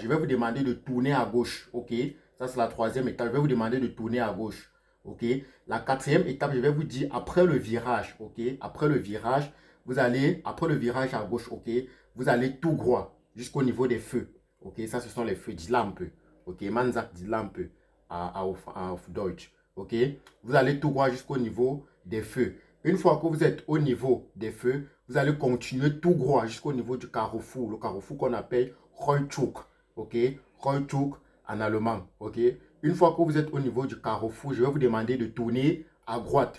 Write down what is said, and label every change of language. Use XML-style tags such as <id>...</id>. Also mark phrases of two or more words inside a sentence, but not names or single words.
<fr>Je vais vous demander de tourner à gauche. Ok? Ça, c'est la troisième étape. Je vais vous demander de tourner à gauche. Ok? La quatrième étape, je vais vous dire après le virage. Ok? Après le virage, vous allez, après le virage à gauche, ok? Vous allez tout droit jusqu'au niveau des feux. Ok, ça ce sont les feux,</fr> <de>die Lampe. Ok, man sagt die Lampe auf Deutsch.</de> <fr>Ok, vous allez tout droit jusqu'au niveau des feux. Une fois que vous êtes au niveau des feux, vous allez continuer tout droit jusqu'au niveau du carrefour. Le carrefour qu'on appelle Kreuzung. Ok, Kreuzung en allemand. Ok, une fois que vous êtes au niveau du carrefour, je vais vous demander de tourner à droite.</fr>